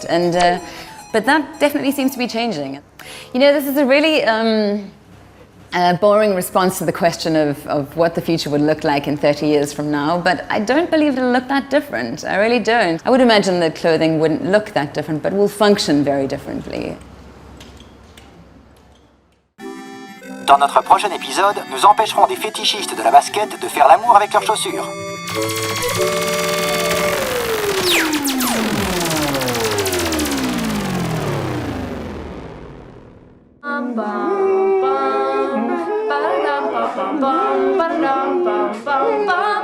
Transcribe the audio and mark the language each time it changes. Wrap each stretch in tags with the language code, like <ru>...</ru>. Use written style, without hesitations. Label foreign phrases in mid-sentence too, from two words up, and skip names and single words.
<en>And but that definitely seems to be changing. You know, this is a really boring response to the question of what the future would look like in 30 years from now, but I don't believe it'll look that different. I really don't. I would imagine that clothing wouldn't look that different, but will function very differently.</en> <fr>Dans notre prochain épisode, nous empêcherons des fétichistes de la basket de faire l'amour avec leurs chaussures. Bum, bum, bum, ba-da-dum, bum, bum, ba-da-dum, bum, bum, bum.</fr>